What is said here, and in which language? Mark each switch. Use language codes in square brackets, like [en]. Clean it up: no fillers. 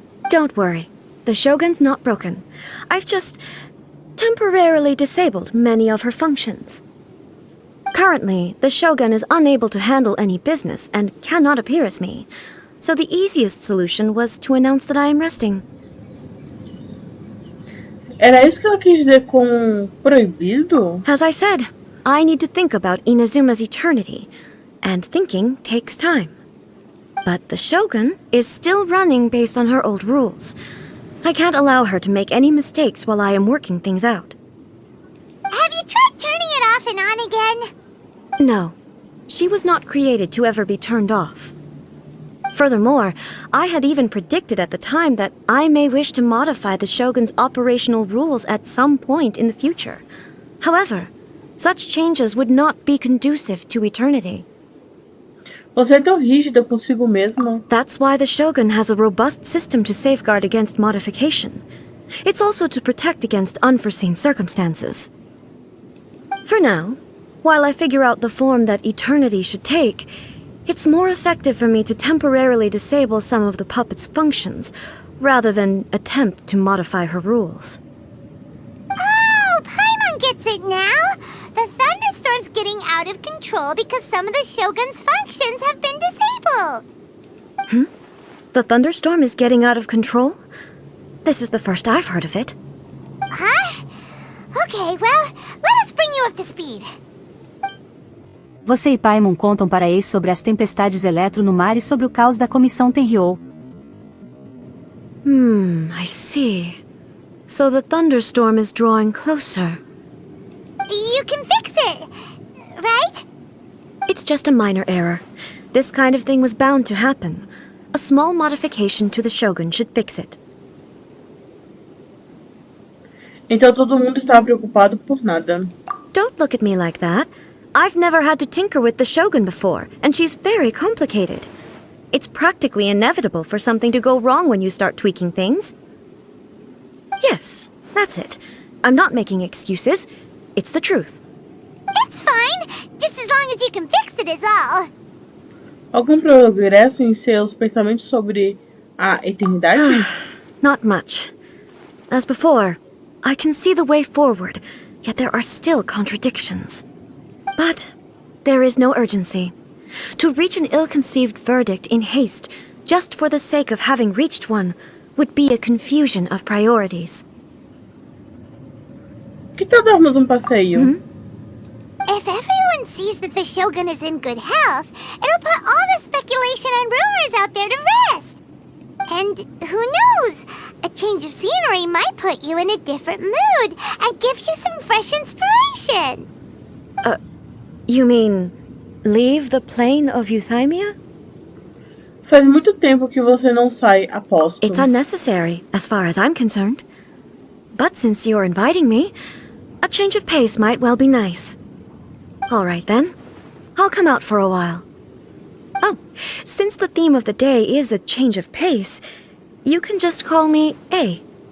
[en] Don't worry. The Shogun's not broken. I've just temporarily disabled many of her functions. Currently, the Shogun is unable to handle any business and cannot appear as me. So the easiest solution was to announce that I am resting. [pt] Era isso que ela quis dizer com proibido? [en] As I said, I need to think about Inazuma's eternity, and thinking takes time. But the Shogun is still running based on her old rules. I can't allow her to make any mistakes while I am working things out. Have you tried turning it off and on again? No, she was not created to ever be turned off. Furthermore, I had even predicted at the time that I may wish to modify the Shogun's operational rules at some point in the future. However, such changes would not be conducive to eternity. [pt] Você é tão rígida consigo mesma. [en] That's why the Shogun has a robust system to safeguard against modification. It's also to protect against unforeseen circumstances. For now, while I figure out the form that eternity should take, it's more effective for me to temporarily disable some of the puppet's functions, rather than attempt to modify her rules. Oh, Paimon gets it now! The thunderstorm's getting out of control because some of the Shogun's functions have been disabled. The thunderstorm is getting out of control? This is the first I've heard of it. Huh? Okay, well, let us bring you up to speed. [pt] Você e Paimon contam para Ace sobre as tempestades eletro no mar e sobre o caos da comissão Tenryou. [en] I see. So the thunderstorm is drawing closer. You can fix it, right? It's just a minor error. This kind of thing was bound to happen. A small modification to the Shogun should fix it. [pt] Então todo mundo estava preocupado por nada. [en] Don't look at me like that. I've never had to tinker with the Shogun before, and she's very complicated. It's practically inevitable for something to go wrong when you start tweaking things. Yes, that's it. I'm not making excuses. It's the truth. It's fine, just as long as you can fix it is all. [pt] Algum progresso em seus pensamentos sobre a eternidade? [en] Not much. As before, I can see the way forward, yet there are still contradictions. But there is no urgency. To reach an ill-conceived verdict in haste, just for the sake of having reached one, would be a confusion of priorities. [pt] Que tal darmos passeio? [en] If everyone sees that the Shogun is in good health, it'll put all the speculation and rumors out there to rest. And who knows? A change of scenery might put you in a different mood and give you some fresh inspiration. You mean, leave the plane of euthymia? [pt] Faz muito tempo que você não sai, aposto. [en] It's unnecessary, as far as I'm concerned. But since you're inviting me, a change of pace might well be nice. All right then, I'll come out for a while. Oh, since the theme of the day is a change of pace, you can just call me A.